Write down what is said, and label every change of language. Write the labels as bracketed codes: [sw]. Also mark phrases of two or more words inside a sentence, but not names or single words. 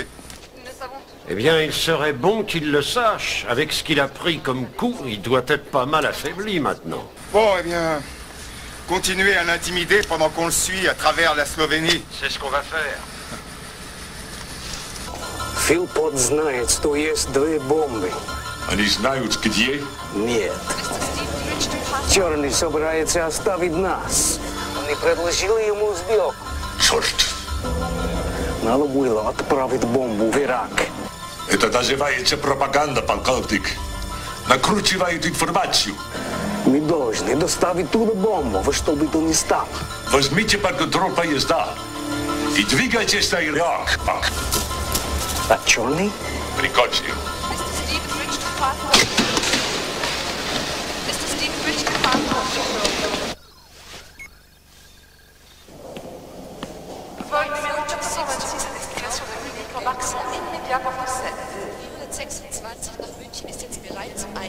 [fr] Eh bien, il serait bon qu'il le sache. Avec ce qu'il a pris comme coup, il doit être pas mal affaibli maintenant. Bon, eh bien, continuez à l'intimider pendant qu'on le suit à travers la Slovénie. C'est ce qu'on va faire. [ru] Philpott знает, что есть 2 бомбы. Они знают, где? Нет. Черный собирается оставить нас. Мы предложили ему сделку. Черт! Надо было отправить бомбу в Ирак. Это называется пропаганда, полковник. Накручивают информацию. Мы должны доставить туда бомбу, во что бы то ни стало. Возьмите под контроль поезда и двигайтесь на Ирак, пак. А черный? Прикончил. [fr] Vol numéro 426 à destination de Munich, embarquement immédiat pour Bruxelles. [de] 426 nach München ist jetzt bereit